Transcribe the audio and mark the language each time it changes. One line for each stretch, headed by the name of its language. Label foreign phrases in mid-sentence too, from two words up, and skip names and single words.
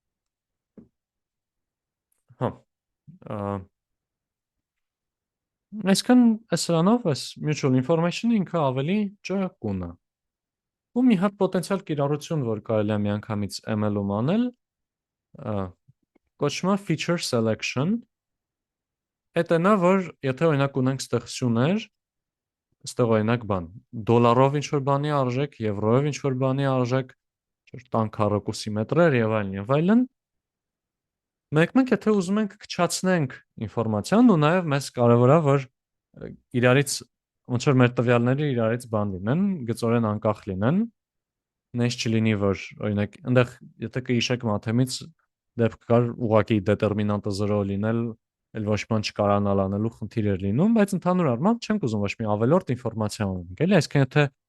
Armenian: Հա։ Այսքան սրանով այս
English: mutual information-
Armenian: ը ինքը ավելի ճկուն է։ Ու մի հատ պոտենցիալ կիրառություն, որ կարելի է միանգամից ML-ում անել, կոչվում է
English: feature selection։
Armenian: Այդ նա, որ եթե օրինակ ունենք ստեղ սյուներ, ստեղ օրինակ բան, դոլարով ինչ որ բանի արժեք, եվրոյով ինչ որ բանի արժեք, տան քառակուսի մետրեր եւ այլն եւ այլն, մենք եթե ուզում ենք քչացնենք ինֆորմացիան ու նաեւ մեզ կարեւոր է որ իրարից ոնց որ մեր տվյալները իրարից բան լինեն, գծորեն անկախ լինեն, նես չլինի որ օրինակ այնտեղ եթե կհիշեք մաթեմից դեպք կար ուղղակի դետերմինանտը 0 լինել, էլ ոչ մի բան չկարանալ անելու խնդիր էր լինում, բայց ընդհանուր առմամբ չենք ուզում ոչ մի ավելորդ ինֆորմացիա ունենք, էլի, այսինքն եթե